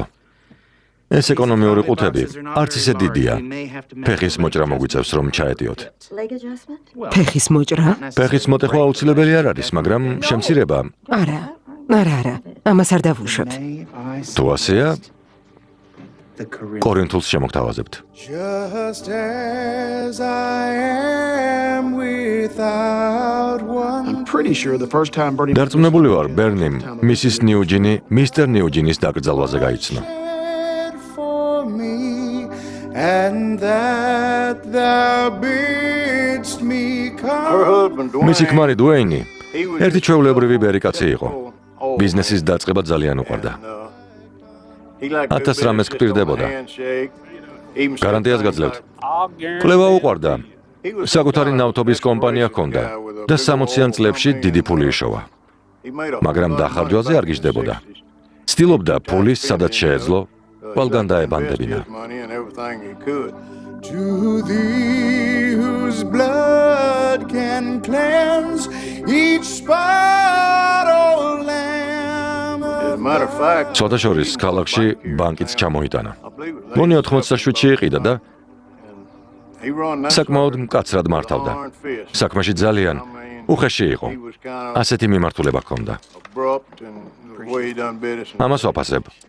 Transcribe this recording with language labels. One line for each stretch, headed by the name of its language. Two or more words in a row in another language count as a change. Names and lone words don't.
Georgian: ეს ეკონომიური ყუთები არც ისე დიდია. ფეხის მოჭრა მოგვიწევს, რომ ჩაეტიოთ. ფეხის მოჭრა? ფეხის მოტეხვა აუცილებელი არ არის, მაგრამ შემცირება. არა, ამას არ დავუშვებ. თუ ასეა, კორინთულს შემოგთავაზებთ.
English: Just as I am without one. I'm pretty sure the first time Bernie
Georgian: დარწმუნებული ვარ, ბერნიმ მისის ნიუჯინი მისტერ ნიუჯინის დაკრძალვაზე გაიცნო.
English: For me, and that thou bidst me come.
Georgian: მისი ქმარი დუეინი ერთი ჩვეულებრივი ბერიკაცი იყო. ბიზნესის დაწყება ძალიან უყვარდა. 1000 რამეს გპირდებოდა. გარანტიას გაძლევთ. კვლევა უყვარდა. საკუთარი ნავთობის კომპანია ჰქონდა და 60-იან წლებში დიდი ფული იშოვა. მაგრამ დახარჯვაზე არ გიждდებოდა. ცდილობდა ფულის სადაც შეეძლო ყველგან დაებანდებინა.
English: To thee whose blood can cleanse each spot, O Lamb of God.
Georgian: ცოტა შორის ქალაქში ბანკიც ჩამოიტანა. მონი 87-ში იყიდა და საკმაოდ მკაცრად მართავდა. საქმეში ძალიან უხეში იყო. ასეთი მიმართულება ჰქონდა. ამას ვაფასებ.